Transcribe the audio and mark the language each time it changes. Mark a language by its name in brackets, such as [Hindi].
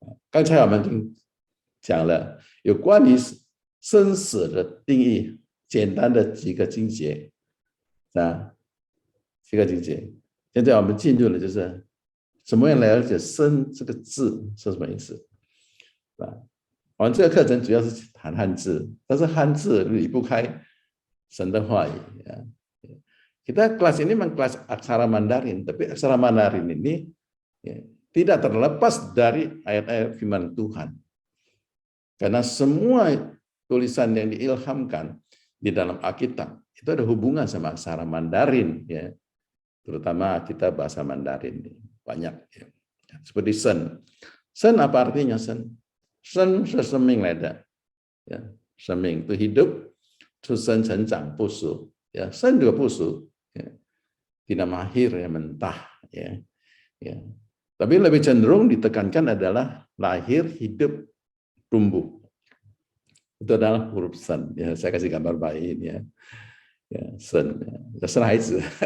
[Chinese] 刚才我们已经讲了有关于生死的定义，简单的几个经节，几个经节。现在我们进入了就是怎么样来了解生这个字是什么意思，我们这个课程主要是谈汉字，但是汉字离不开神的话语。 [Indonesian] Kita kelas ini memang kelas aksara Mandarin, tapi aksara Mandarin ini tidak terlepas dari ayat-ayat firman Tuhan. Karena semua tulisan yang diilhamkan di dalam Alkitab itu ada hubungan sama aksara Mandarin, ya. Terutama kita bahasa Mandarin banyak, ya. Seperti sen. Sen apa artinya sen? [Chinese] Sen 是生命来的，ya. 生命 [Indonesian] itu hidup, [Chinese] 出生成长不死，ya. [Indonesian] Sen juga [Chinese] 不死， [Indonesian] ya. Tidak mahir, ya, mentah, ya. Ya. Tapi lebih cenderung ditekankan adalah lahir, hidup, tumbuh. Itu adalah huruf sen. Ya, saya kasih gambar bayi ini, ya. Ya, sen. Ya, sen haizi.